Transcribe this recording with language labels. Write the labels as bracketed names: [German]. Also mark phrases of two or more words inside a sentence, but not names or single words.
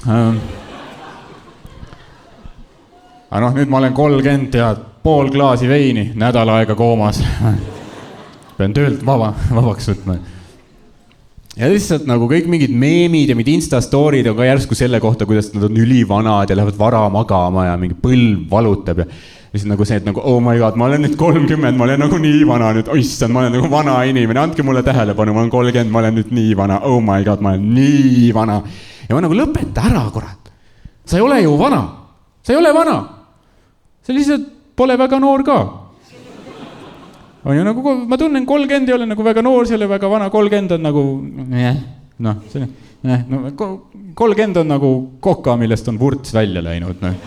[Estonian] Aga nüüd ma olen 30 ja pool klaasi veini, nädal aega koomas. Pean töölt vabaks võtma. Ja lihtsalt nagu kõik mingid meemid ja mingid instastoorid on ka järsku selle kohta, kuidas nad on ülivanad ja lähevad vara magama ja mingi põlv valutab ja lihtsalt nagu see, et nagu, [English] oh my god, [Estonian] ma olen nüüd 30, ma olen nagu nii vana nüüd, oissand, ma olen nagu vana inimene, andke mulle tähelepanu, ma olen 30, ma olen nüüd nii vana, [English] oh my god, [Estonian] ma olen nii vana. Ja ma nagu lõpeta ära, kurat. Sa ei ole ju vana. Sa ei ole vana. Sa lihtsalt pole väga noor ka. On ju nagu, ma tunnen 30 ei ole nagu väga noor, see ei ole väga vana, 30 on nagu, 30 on nagu koka, millest on vurts välja läinud.